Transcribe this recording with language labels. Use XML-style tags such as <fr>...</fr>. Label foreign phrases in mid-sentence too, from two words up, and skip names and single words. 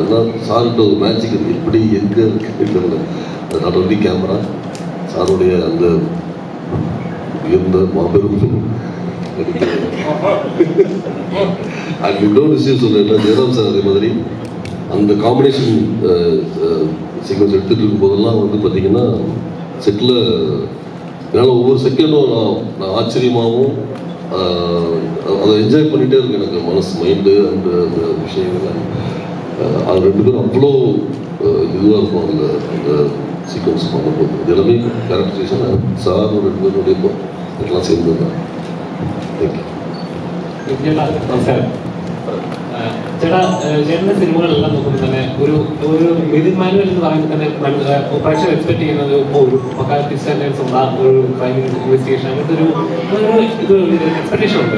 <ta>ஆனால் சார்கிட்ட ஒரு மேஜிக் இருக்குது, எப்படி எங்கே இருக்கிறது</ta> <en>not only camera,</en> <ta>சாருடைய அந்த உயர்ந்த மாபெரும் அண்ட் இன்னொரு விஷயம் சொல்கிறேன், ஜெயராம் சார் அதே மாதிரி அந்த</ta> <en>combination sequence</en> <ta>எடுத்துகிட்டு இருக்கும்போதெல்லாம் வந்து பார்த்தீங்கன்னா செட்டில் என்னால் ஒவ்வொரு செகண்டும் நான் ஆச்சரியமாகவும் அதை என்ஜாய் பண்ணிகிட்டே இருக்கு. எனக்கு மனசு மைண்டு அந்த அந்த விஷயங்கள் அது ரெண்டு பேரும் அவ்வளோ இதுவாக இருக்கும். அந்த சீக்வன்ஸ் பண்ணும்போது இது எல்லாமே கேரக்டரைசேஷன் சார் ரெண்டு பேருடைய எல்லாம் சேர்ந்து தான்.</ta> <ml>നമസ്കാരം ചേട്ടാ, ചേട്ടൻ്റെ സിനിമകളെല്ലാം നോക്കുമ്പോൾ തന്നെ ഒരു</ml> <en>within manual</en> <ml>എന്ന് പറയുമ്പോൾ തന്നെ പ്രേക്ഷകർ എക്സ്പെക്ട് ചെയ്യുന്നത് ഒരു പക്കാ സ്റ്റാൻഡേർഡ്സ് ഉള്ള ഒരു</ml> <en>crime investigation</en> <ml>അങ്ങനത്തെ ഒരു എക്സ്പെക്ടേഷൻ ഉണ്ട്.</ml>